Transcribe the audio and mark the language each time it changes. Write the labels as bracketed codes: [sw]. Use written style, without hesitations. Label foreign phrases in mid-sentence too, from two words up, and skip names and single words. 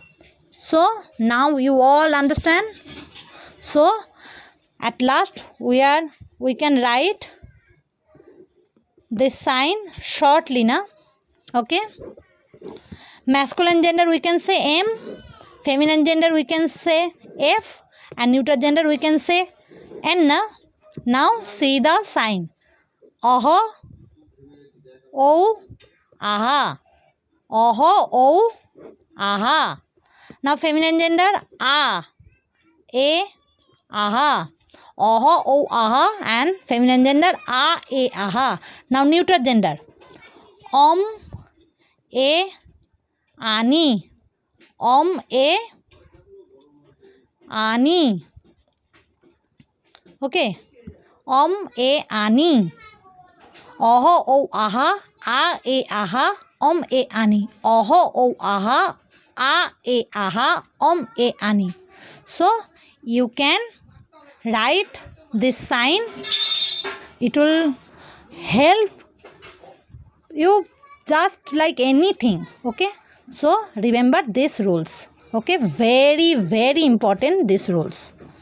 [en] So now you all understand. So at last we can write this sign shortly na. Okay. Masculine gender we can say M, feminine gender we can say F, and neutral gender we can say N. Now see the sign. Oho, O, aha. Oho, O, aha. Now feminine gender A, E, aha. Oho, O, aha. And feminine gender A, E, aha. Now neutral gender. E, ani. E, ani. Okay. E, ani. Oho, O, aha. A, E, aha. E, ani. Oho, O, aha. A, E, aha. E, ani. So you can write this sign. It will help you just like anything. Okay. So remember these rules. Okay. Very, very important these rules.